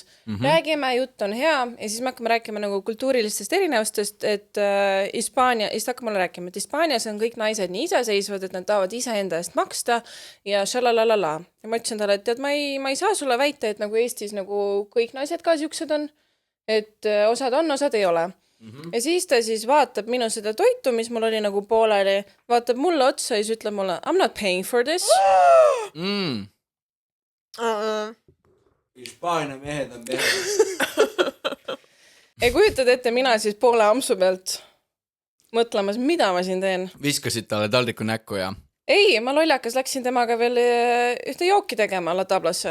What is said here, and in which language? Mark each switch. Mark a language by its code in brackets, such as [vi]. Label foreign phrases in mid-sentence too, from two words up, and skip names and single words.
[et] Räägime, jutt on hea ja siis me hakkame rääkima nagu kultuurilistest erinevustest, et siis hakkame mulle rääkima, et Hispaanias on kõik naised nii iseseisvad, et nad tahavad ise enda eest maksta ja šalalalala. Ja ma ütlesin talle, et tead, ma ei saa sulle väita, et nagu Eestis nagu kõik naised ka siuksed on, et osad on, osad ei ole. Ja siis ta siis vaatab minu seda toitu, mis mul oli nagu pooleli, vaatab mulle otsa ja siis ütleb mulle, [en] I'm not paying for this. [et] Hispaania mehed on mehed. ei kujutad ette, mina siis poole ampsu pealt mõtlemas, mida ma siin teen. Viskasid talle taldriku näkku ja? Ei, ma lollakas läksin temaga veel ühte jooki tegema La Tablasse.